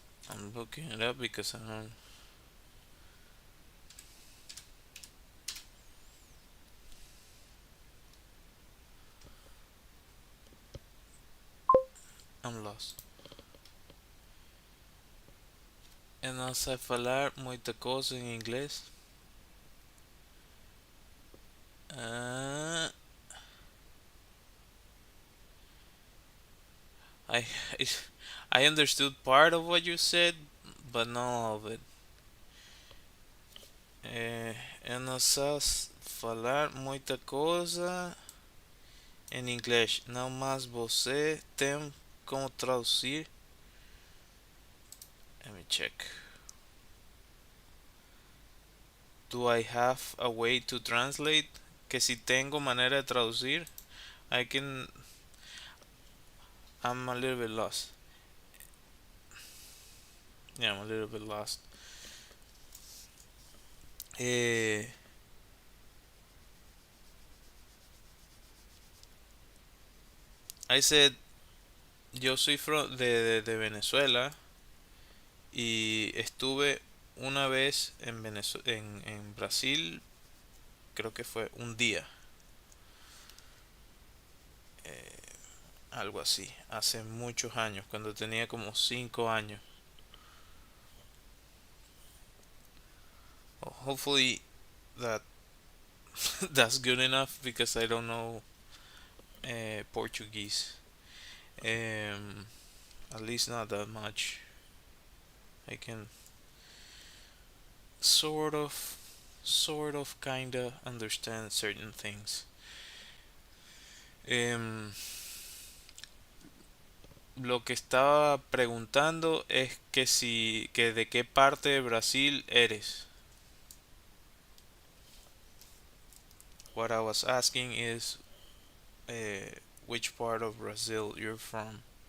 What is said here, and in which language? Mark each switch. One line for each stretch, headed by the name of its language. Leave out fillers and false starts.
English: I'm looking it up because I'm lost.
Portuguese: Eu não sei falar muita coisa em inglês.
English: Uh, I I understood part of what you said, but not all of it.
Portuguese: Eu não sei falar muita coisa em inglês. Não, mas você tem como traduzir?
English: Let me check. Do I have a way to translate?
Spanish: Que si tengo manera de traducir?
English: I can. I'm a little bit lost. Yeah, I'm a little bit lost. Eh, I said,
Spanish: yo soy de Venezuela y estuve una vez en Brasil, creo que fue un día, eh, algo así, hace muchos años, cuando tenía como 5 años.
English: Well, hopefully that that's good enough because I don't know Portuguese. Um, at least not that much. I can sort of, kinda understand certain things.
Spanish: Em, lo que estaba preguntando es que de qué parte de Brasil eres.
English: What I was asking is uh, which part of Brazil you're from.